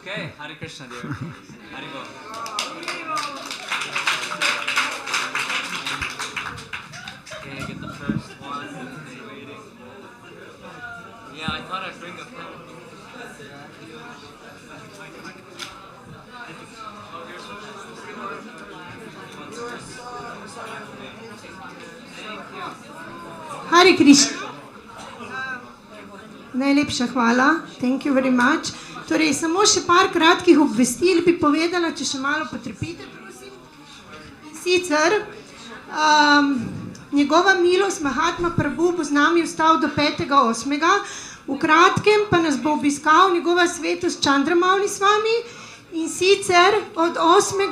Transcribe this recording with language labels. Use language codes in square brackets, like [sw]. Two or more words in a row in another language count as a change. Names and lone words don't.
[en] Okay, Hare Krishna, dear. Haribo. Okay, get the first one. Waiting. Yeah, I thought I'd bring a pen. Oh, here's one. Thank you. [sl] Hare Krišna. Najlepša hvala. [en] Thank you very much. [sl] Torej, samo še par kratkih obvestil bi povedala, če še malo potrpite, prosim. Sicer, njegova milost Mahatma prabhu bo z nami ostal do 5.8. V kratkem pa nas bo obiskal njegova svetost Čandramavli s vami in sicer od 8.